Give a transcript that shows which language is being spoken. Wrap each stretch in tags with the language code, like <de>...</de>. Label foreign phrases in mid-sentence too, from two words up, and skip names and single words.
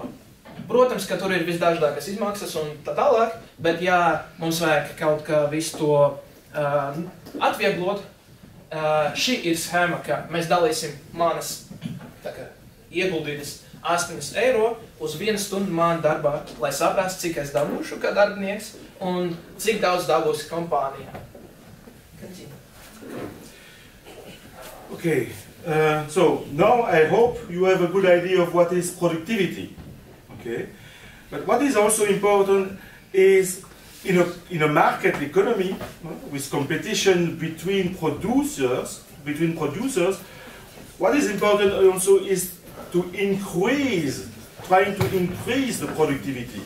<lv>Protams, ka tur ir visdažādākas izmaksas un tā tālāk, bet ja mums vajag kaut kā visu to atvieglot, šī ir schēma, ka mēs dalīsim manas ieguldītas 8 eiro uz 1 stundu mānu darbā, lai saprastu, cik es dabūšu kā darbinieks un cik daudz dabūs kompānijā.</lv> <en>Okay, so now I hope you have a good idea of what is productivity. Okay, but what is also important is in a market economy with competition between producers, what is important also is to trying to increase the productivity.</en>